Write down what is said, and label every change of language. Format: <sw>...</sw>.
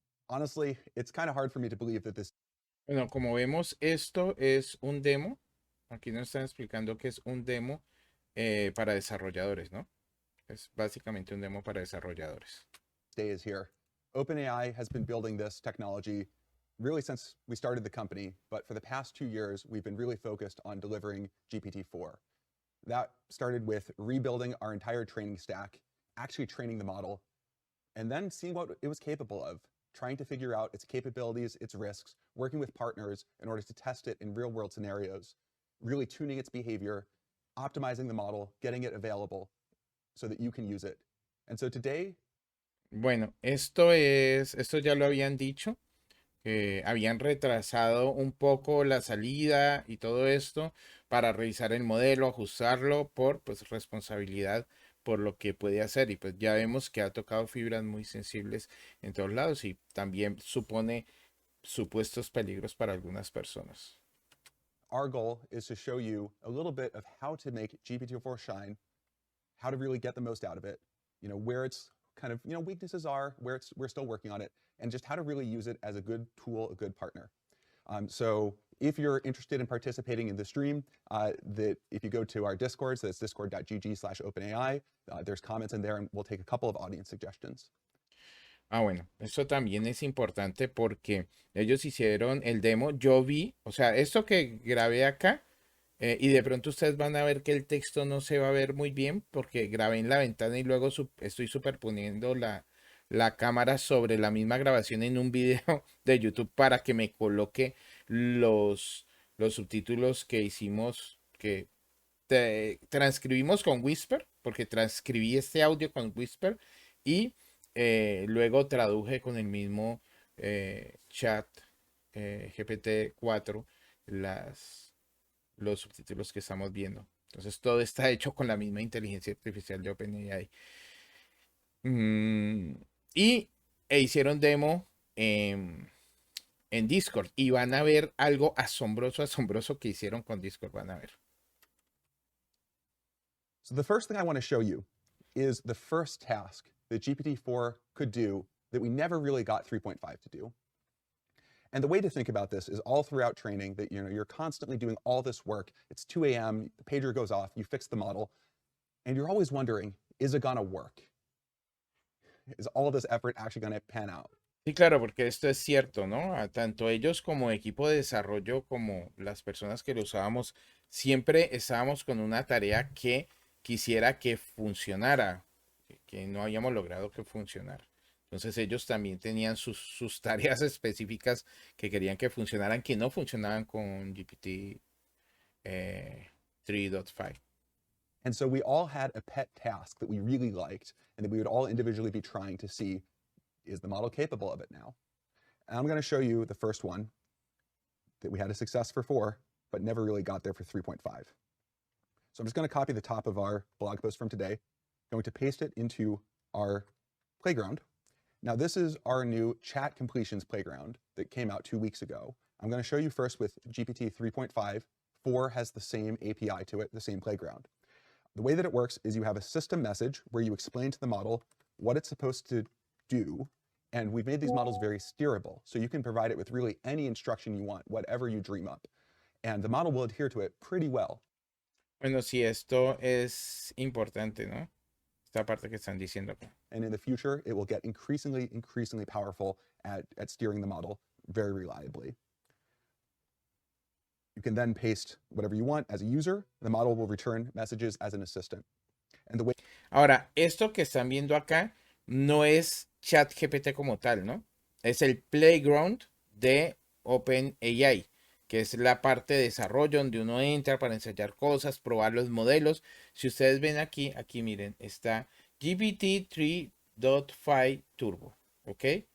<en>Honestly, it's kind of hard for me to believe that this.</en> <es>Bueno, como vemos, esto es un demo. Aquí nos están explicando que es un demo para desarrolladores, ¿no? Es básicamente un demo para desarrolladores.</es> <en>Day is here. OpenAI has been building this technology really since we started the company, but for the past 2 years, we've been really focused on delivering GPT-4. That started with rebuilding our entire training stack, actually training the model, and then seeing what it was capable of, trying to figure out its capabilities, its risks, working with partners in order to test it in real-world scenarios, really tuning its behavior, optimizing the model, getting it available so that you can use it. And so today.</en> <es>Bueno, esto ya lo habían dicho, habían retrasado un poco la salida y todo esto para revisar el modelo, ajustarlo por pues responsabilidad por lo que puede hacer y pues ya vemos que ha tocado fibras muy sensibles en todos lados y también supone supuestos peligros para algunas personas.</es> <en>Our goal is to show you a little bit of how to make GPT-4 shine, how to really get the most out of it, where its kind of, weaknesses are, we're still working on it, and just how to really use it as a good tool, a good partner. So if you're interested in participating in the stream, that if you go to our Discord, so that's discord.gg/OpenAI, there's comments in there and we'll take a couple of audience suggestions.</en> <es>Bueno, eso también es importante porque ellos hicieron el demo, yo vi, o sea, esto que grabé acá, y de pronto ustedes van a ver que el texto no se va a ver muy bien porque grabé en la ventana y luego estoy superponiendo la cámara sobre la misma grabación en un video de YouTube para que me coloque los subtítulos que hicimos, que transcribimos con Whisper, porque transcribí este audio con Whisper y luego traduje con el mismo chat GPT-4 los subtítulos que estamos viendo. Entonces todo está hecho con la misma inteligencia artificial de OpenAI. Mm, y hicieron demo en Discord y van a ver algo asombroso que hicieron con Discord. Van a ver.</es> <en>So the first thing I want to show you is the first task that GPT-4 could do that we never really got 3.5 to do. And the way to think about this is all throughout training that you're constantly doing all this work. It's 2 a.m., the pager goes off, you fix the model, and you're always wondering, is it gonna work? Is all this effort actually gonna pan out?</en> <es>Sí, claro, porque esto es cierto, ¿no? Tanto ellos como equipo de desarrollo, como las personas que lo usábamos, siempre estábamos con una tarea que quisiera que funcionara, que no habíamos logrado que funcionara. Entonces ellos también tenían sus tareas específicas que querían que funcionaran, que no funcionaban con GPT 3.5.</es> <en>And so we all had a pet task that we really liked and that we would all individually be trying to see, is the model capable of it now? And I'm going to show you the first one that we had a success for 4, but never really got there for 3.5. So I'm just going to copy the top of our blog post from today, going to paste it into our playground. Now this is our new chat completions playground that came out 2 weeks ago. I'm going to show you first with GPT 3.5. 4 has the same API to it, the same playground. The way that it works is you have a system message where you explain to the model what it's supposed to do, and we've made these models very steerable, so you can provide it with really any instruction you want, whatever you dream up, and the model will adhere to it pretty well.</en> <es>Bueno, sí, esto es importante, ¿no? Esta parte que están diciendo acá.</es> <en>And in the future, it will get increasingly powerful at steering the model very reliably. You can then paste whatever you want as a user. The model will return messages as an assistant. And the way</en> <es>Ahora, esto que están viendo acá no es ChatGPT como tal, ¿no? Es el playground de OpenAI, que es la parte de desarrollo donde uno entra para ensayar cosas, probar los modelos. Si ustedes ven aquí miren, está GPT 3.5 Turbo, ¿ok?</es>